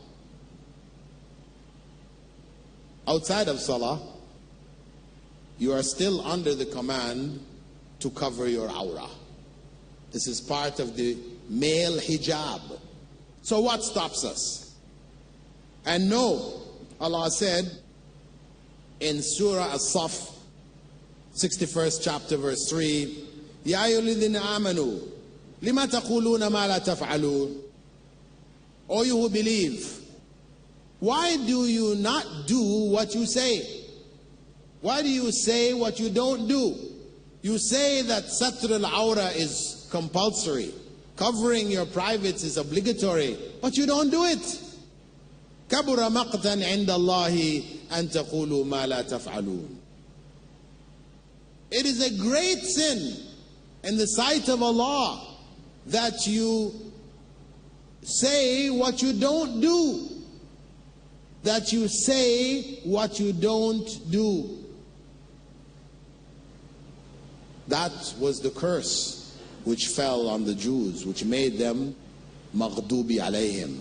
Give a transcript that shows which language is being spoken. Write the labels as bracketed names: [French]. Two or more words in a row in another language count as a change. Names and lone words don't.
[English] Outside of salah, you are still under the command to cover your awrah. This is part of the male hijab. So what stops us? And no, Allah said in Surah As-Saf, 61st chapter, verse 3, [Arabic] يا أيها الذين آمنوا, لم تقولون ما لا تفعلون. [English] O you who believe, why do you not do what you say? Why do you say what you don't do? You say that [Arabic] ستر العورة [English] is compulsory, covering your privates is obligatory, but you don't do it. [Arabic] كبر مقتا عند الله أن تقولوا ما لا تفعلون. [English] It is a great sin in the sight of Allah that you say what you don't do. That you say what you don't do. That was the curse which fell on the Jews, which made them [Arabic] مغضوبي عليهم.